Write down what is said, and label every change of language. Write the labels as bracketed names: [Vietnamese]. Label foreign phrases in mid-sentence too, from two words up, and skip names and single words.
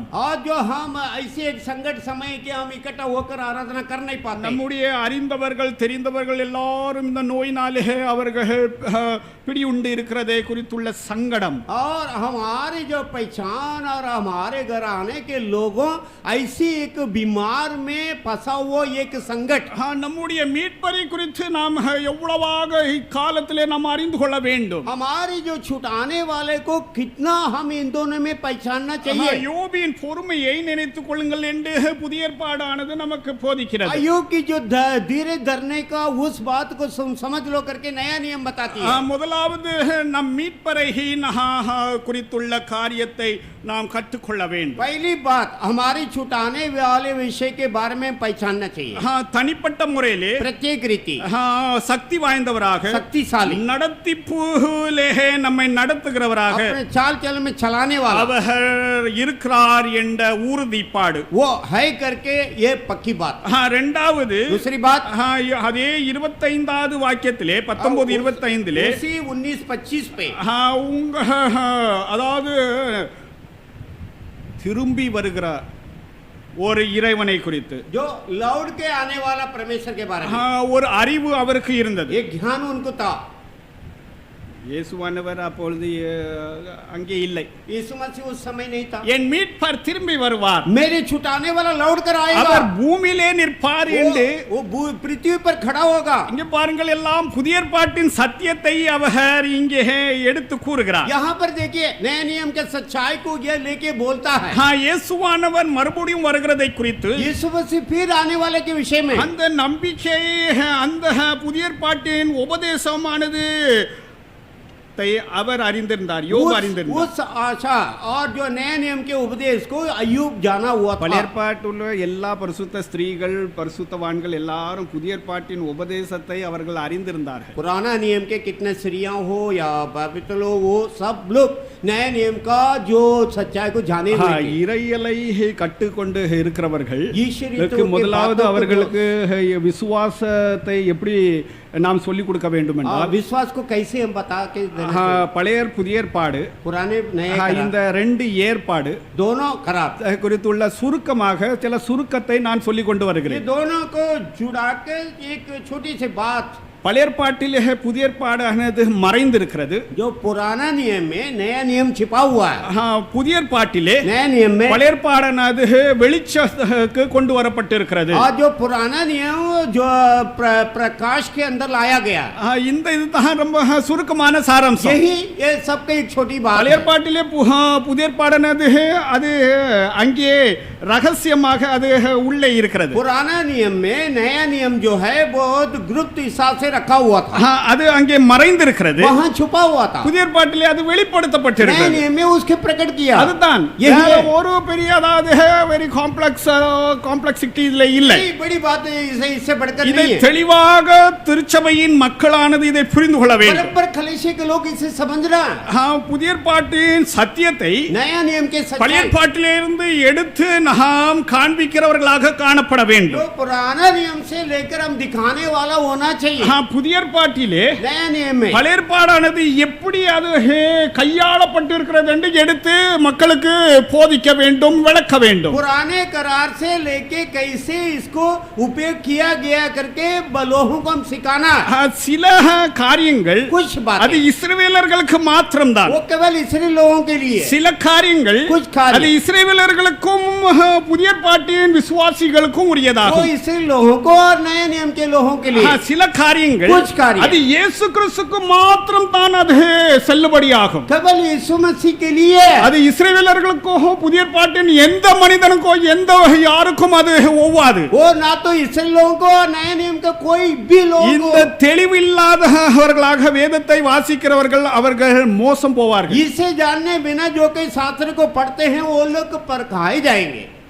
[Hindi] और जो हम ऐसे एक संकट समय के हम इकट्ठा होकर आराधना कर नहीं पाते. [Tamil] நம்முடைய அறிந்தவர்கள் தெரிந்தவர்கள் எல்லாரும் இந்த நோயினாலே அவர்கள் பிடியுண்டு இருக்கிறதை குறித்துள்ள சங்கடம். [Hindi] और हमारी जो पहचान और हमारे घर आने के लोगों ऐसी एक बीमार में फंसा हुआ एक संकट. [Tamil] நம்முடைய மீட்பரை குறித்து நாம் எவ்வளவாக இக்காலத்திலே நாம் அறிந்து கொள்ள வேண்டும். [Hindi] हमारी जो छुटाने वाले को कितना हम इन दोनों में पहचानना चाहिए. [Tamil] யோபின் பொறுமையை நினைத்துக் கொள்ளுங்கள் என்று புதிய ஏற்பாடானது நமக்கு போதிக்கிறது. [Hindi] अय्यूब की जो धीरे धरने का उस बात को समझ लो करके नया नियम बताती है. [Tamil] முதலாவது நம் மீட்பரை குறித்துள்ள காரியத்தை நாம் கற்றுக்கொள்ள வேண்டும். [Hindi] पहली बात हमारी छुटाने वाले विषय के बारे में पहचानना चाहिए. [Tamil] தனிப்பட்ட முறையிலே [Hindi] प्रत्येक रीति [Tamil] சக்தி வாய்ந்தவராக [Hindi] शक्तिशाली [Tamil] நடத்திப்புலே நம்மை நடத்துகிறவராக [Hindi] अपने चाल चलन में चलाने वाला [Tamil] அவர் இருக்கிறார் என்ற உறுதிப்பாடு. [Hindi] वो है करके ये पक्की बात. [Tamil] இரண்டாவது [Hindi] दूसरी बात [Tamil] அதே 25வது வாக்கியத்திலே 19:25 [Hindi] उसी 19-25 पे [Tamil] உங்க அதாவது திரும்பி வருகிற ஒரு இறைவனை குறித்து [Hindi] जो लौट के आने वाला परमेश्वर के बारे में [Tamil] ஒரு அறிவு அவருக்கு இருந்தது. [Hindi] एक ज्ञान उनको था. [Tamil] இயேசுவானவர் அப்பொழுது அங்கே இல்லை. [Hindi] यीशु मसीह उस समय नहीं था. [Tamil] என் மீட்பர் திரும்பி வருவார், [Hindi] मेरे छुटाने वाला लौट कर आएगा. [Tamil] அவர் பூமியிலே நிற்பார் என்று [Hindi] वो पृथ्वी पर खड़ा होगा. [Tamil] இங்கே பாருங்கள், எல்லாம் புதிய ஏற்பாட்டின் சத்தியத்தை அவர் இங்கே எடுத்து கூறுகிறார். [Hindi] यहाँ पर देखिए नए नियम के सच्चाई को ये लेके बोलता है. [Tamil] இயேசுவானவர் மறுபடியும் வருகிறதை குறித்து [Hindi] यीशु मसीह फिर आने वाले के विषय में [Tamil] அந்த நம்பிக்கை, அந்த புதிய ஏற்பாட்டின் உபதேசமானது விசுவாசத்தை அவர் அறிந்திருந்தார், யோபு அறிந்திருந்தார். [Hindi] उस आशा और जो नए नियम के उपदेश को अय्यूब जाना हुआ था. [Tamil] பழைய ஏற்பாட்டுள்ள எல்லா பரிசுத்த ஸ்திரீகள் பரிசுத்தவான்கள் எல்லாரும் புதிய ஏற்பாட்டின் உபதேசத்தை அவர்கள் அறிந்திருந்தார்கள். [Hindi] पुराना नियम के कितने स्त्रियां हो या पवित्र लोग हो, सब लोग नए नियम का जो सच्चाई को जाने हुए थे. [Tamil] இறையலை கட்டுக்கொண்டு இருக்கிறவர்கள் [Hindi] ईश्वरीय [Tamil] இதற்கு முதலாவது அவர்களுக்கு விசுவாசத்தை எப்படி நாம் சொல்லிக் கொடுக்க வேண்டும் என்றால் [Hindi] विश्वास को कैसे हम बता के देना चाहिए? [Tamil] பழைய புதிய ஏற்பாடு [Hindi] पुराने नए [Tamil] இந்த ரெண்டு ஏற்பாடு [Hindi] दोनों खराब. [Tamil] குறித்துள்ள சுருக்கமாக சில சுருக்கத்தை நான் சொல்லிக் கொண்டு [Hindi] ये [Tamil] வருகிறேன். [Hindi] दोनों को जुड़ा के एक छोटी सी बात. [Tamil] பழைய ஏற்பாட்டிலே புதிய ஏற்பாடானது மறைந்திருக்கிறது. [Hindi] जो पुराना नियम में नया नियम छिपा हुआ है. [Tamil] புதிய ஏற்பாட்டிலே [Hindi] नया नियम में [Tamil] பழைய ஏற்பாடானது வெளிச்சத்துக்கு கொண்டு வரப்பட்டிருக்கிறது. [Hindi] और जो पुराना नियम जो प्रकाश के अंदर लाया गया. [Tamil] இந்த இதுதான் ரொம்ப சுருக்கமான சாராம்சம். [Hindi] यही ये सबका एक छोटी बात [Tamil] பழைய [Hindi] है. [Tamil] ஏற்பாட்டிலே புதிய ஏற்பாடானது அது அங்கே ரகசியமாக அது உள்ளே இருக்கிறது. [Hindi] पुराना नियम में नया नियम जो है बहुत गुप्त हिसाब से रखा हुआ था. [Tamil] அது அங்கே மறைந்திருக்கிறது. [Hindi] वहाँ छुपा हुआ था. [Tamil] புதிய ஏற்பாட்டிலே அது [Hindi] नए [Tamil] வெளிப்படுத்தப்பட்டிருக்கிறது. [Hindi] नियम में उसके प्रकट किया. [Tamil] அதுதான் [Hindi] यही है. [Tamil] ஒரு பெரிய அதாவது [English] very complexity [Tamil] இதுல இல்லை. [Hindi] बड़ी बड़ी बात इससे बढ़कर [Tamil] இதை [Hindi] नहीं है. [Tamil] தெளிவாக திருச்சபையின் மக்களானது இதை புரிந்து கொள்ள வேண்டும். [Hindi] बराबर कलीसिया के लोग इसे समझना. [Tamil] புதிய ஏற்பாட்டின் சத்தியத்தை [Hindi] नया नियम के [Tamil] பழைய [Hindi] सच्चाई [Tamil] ஏற்பாட்டிலிருந்து எடுத்து நாம் காண்பிக்கிறவர்களாக காணப்பட [Hindi] जो [Tamil] வேண்டும். [Hindi] पुराना नियम से लेकर हम दिखाने वाला होना चाहिए. [Tamil] புதிய ஏற்பாட்டிலே [Hindi] नया नियम में [Tamil] பழைய ஏற்பாடானது எப்படி அது கையாளப்பட்டிருக்கிறது என்று எடுத்து மக்களுக்கு போதிக்க வேண்டும், விளக்க வேண்டும். [Hindi] पुराने करार से लेके कैसे इसको उपयोग किया गया करके लोगों को हम सिखाना. [Tamil] சில காரியங்கள் [Hindi] कुछ [Tamil] அது [Hindi] बातें [Tamil] இஸ்ரவேலர்களுக்கு மாத்திரம்தான். [Hindi] वो केवल इसराइली लोगों के लिए. [Tamil] சில காரியங்கள் [Hindi] कुछ कार्य [Tamil] அது இஸ்ரவேலர்களுக்கும் புதிய ஏற்பாட்டின் விசுவாசிகளுக்கும் [Hindi] वो [Tamil] உரியதாகும். [Hindi] इसराइली लोगों को और नए नियम के लोगों के लिए. [Tamil] சில காரியங்கள் [Hindi] कुछ कार्य [Tamil] அது இயேசு கிறிஸ்துக்கு மாத்திரம் தான் அது செல்லுபடியாகும். [Hindi] केवल यीशु मसीह के लिए. [Tamil] அது இஸ்ரவேலர்களுக்கோ புதிய ஏற்பாட்டின் எந்த மனிதனுக்கோ எந்த யாருக்கும் அது ஒவ்வாது. [Hindi] वो ना तो इसराइली लोगों को और नए नियम का कोई भी लोगों [Tamil] இந்த [Hindi] को. [Tamil] தெளிவில்லாதவர்களாக வேதத்தை வாசிக்கிறவர்கள் அவர்கள் மோசம் போவார்கள். [Hindi] इसे जानने बिना जो कई शास्त्र को पढ़ते हैं वो लोग परखाए जाएंगे.